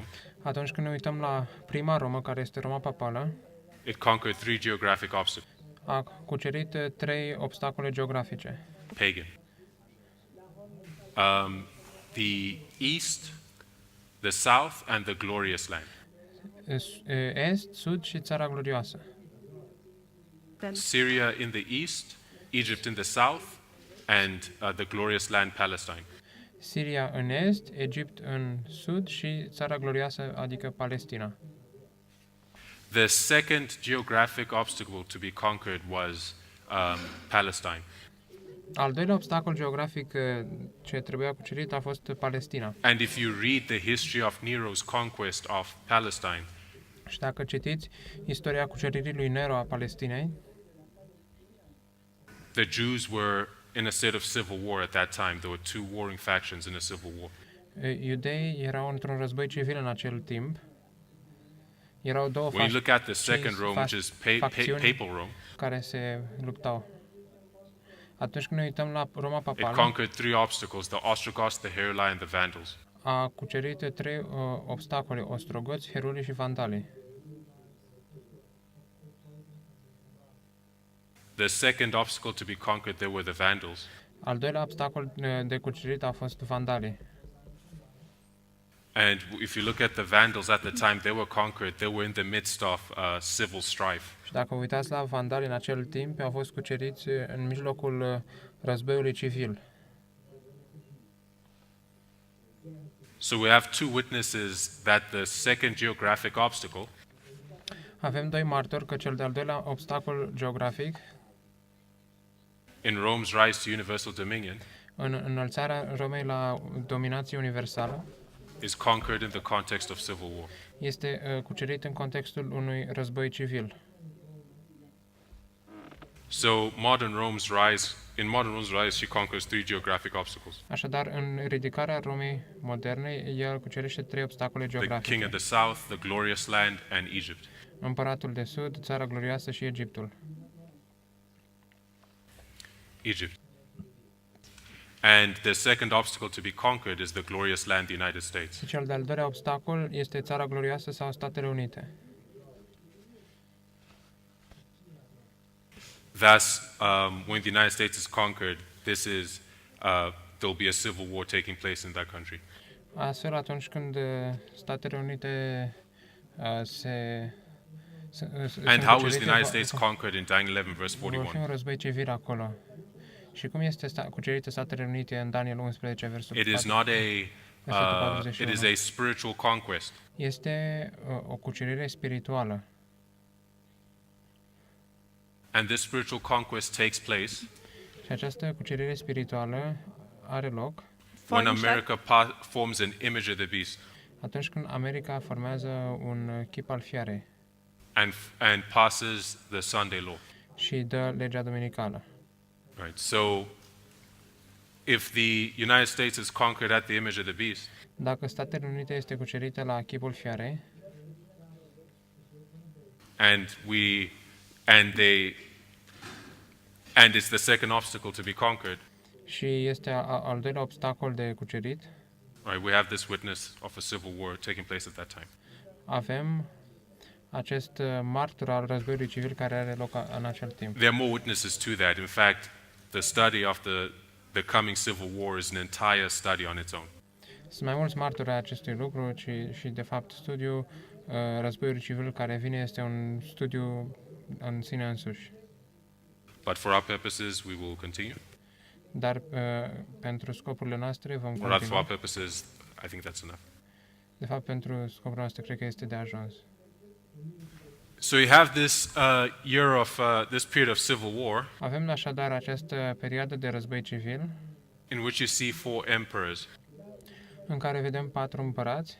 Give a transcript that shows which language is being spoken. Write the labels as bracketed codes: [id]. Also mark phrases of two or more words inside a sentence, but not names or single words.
[ro] Atunci când ne uităm la prima Romă, care este Roma papală, [en] it conquered 3 geographic obstacles. [ro] a cucerit 3 obstacole geografice. [en] Pagan. The east, the south, and the glorious land. [ro] Est, sud și țara glorioasă. [en] Then Syria in the east, Egypt in the south, and the glorious land Palestine. [ro] Siria în est, Egipt în sud și țara glorioasă, adică Palestina. [en] The second geographic obstacle to be conquered was Palestine. [ro] Al doilea obstacol geografic ce trebuia cucerit a fost Palestina. [en] And if you read the history of Nero's conquest of Palestine, [ro] Și dacă citiți istoria cuceririi lui Nero a Palestinei, [en] the Jews were in a state of civil war at that time. There were 2 warring factions in a civil war. [ro] iudeii erau într-un război civil în acel timp. Erau două [en] When you look at the second Rome, which is [ro] facțiuni [en] papal Rome, [ro] care se luptau. Atunci când ne uităm la Roma [en] it [ro] papală, [en] conquered 3 obstacles: the Ostrogoths, the Heruli, and the Vandals. [ro] a cucerit 3 obstacole: ostrogoți, heruli și vandalii. [en] The second obstacle to be conquered, there were the Vandals. [ro] Al doilea obstacol de cucerit a fost vandalii. [en] And if you look at the Vandals at the time they were conquered, they were in the midst of civil strife. [ro] Și dacă vă uitați la vandali în acel timp, au fost cuceriți în mijlocul războiului civil. [en] So we have 2 witnesses that the second geographic obstacle [ro] Avem 2 martori că cel de-al doilea obstacol geografic, [en] in Rome's rise to universal dominion, [ro] în înălțarea Romei la dominație universală, [en] is conquered in the context of civil war. [ro] este cucerit în contextul unui război civil. [en] So in modern Rome's rise, she conquers 3 geographic obstacles: [ro] Așadar, în ridicarea Romei moderne, el cucerește 3 obstacole [en] the king [ro] geografice: [en] of the south, the glorious land, and Egypt. [ro] Împăratul de sud, țara glorioasă și Egiptul. [en] Egypt. And the second obstacle to be conquered is the glorious land, the United States. [ro] Și cel de-al doilea obstacol este țara glorioasă sau Statele Unite. [en] Thus, when the United States is conquered, there'll be a civil war taking place in that country. [ro] Astfel, atunci când Statele Unite [en] And how was the United States conquered in Daniel 11, verse [ro] vor fi 41? un război civil acolo. Și cum este cucerite Statele Unite în Daniel 11, versul [en] It is 4? not it is a 41. spiritual conquest. [ro] Este o cucerire spirituală. [en] And this spiritual conquest takes place [ro] Și această cucerire spirituală are loc [en] when America forms an image of the beast [ro] atunci când America formează un chip al fiarei [en] and passes the Sunday law. [ro] și dă legea duminicală. [en] Right. So if the United States is conquered at the image of the beast, [ro] Dacă Statele Unite este cucerită la chipul fiarei [en] and it's the second obstacle to be conquered, [ro] și este al doilea obstacol de cucerit, [en] right? We have this witness of a civil war taking place at that time. [ro] avem acest martor al războiului civil care are loc în acel timp. [en] There are more witnesses to that. In fact, the study of the coming civil war is an entire study on its own. [ro] Sunt mai mulți martori ai acestui lucru și de fapt studiul războiului civil care vine este un studiu în sine însuși. [en] But for our purposes, we will continue. [ro] Dar pentru scopurile noastre vom [en] Or rather, for our [ro] continua. [en] purposes, I think that's enough. [ro] De fapt, pentru scopurile noastre cred că este de ajuns. [en] So you have this this period of civil war, [ro] Avem așadar această perioadă de război civil [en] in which you see 4 emperors, [ro] în care vedem 4 împărați